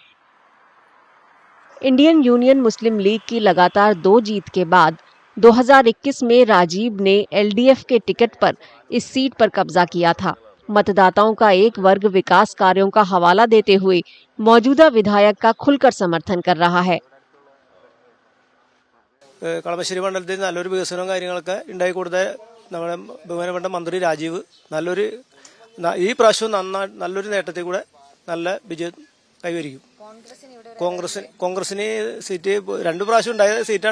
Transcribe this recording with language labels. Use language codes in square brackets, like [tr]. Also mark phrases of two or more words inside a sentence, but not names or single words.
[hi] इंडियन यूनियन मुस्लिम लीग की लगातार 2 जीत के बाद 2021 में राजीव ने एलडीएफ के टिकट पर इस सीट पर कब्जा किया था। मतदाताओं का एक वर्ग विकास कार्यों का हवाला देते हुए मौजूदा विधायक का खुलकर समर्थन कर रहा है। [ml] കളമശ്ശേരി മണ്ഡലത്തിൽ നല്ലൊരു വികസനവും കാര്യങ്ങളൊക്കെ ഉണ്ടായി കൊടുത്ത നമ്മുടെ ബഹുമാനപ്പെട്ട മന്ത്രി രാജീവ് ഈ പ്രാവശ്യം നല്ലൊരു നേട്ടത്തിൽ കൂടെ നല്ല വിജയം കൈവരിക്കും. കോൺഗ്രസിന് സീറ്റ് 2 പ്രാവശ്യം ഉണ്ടായ സീറ്റാണ്.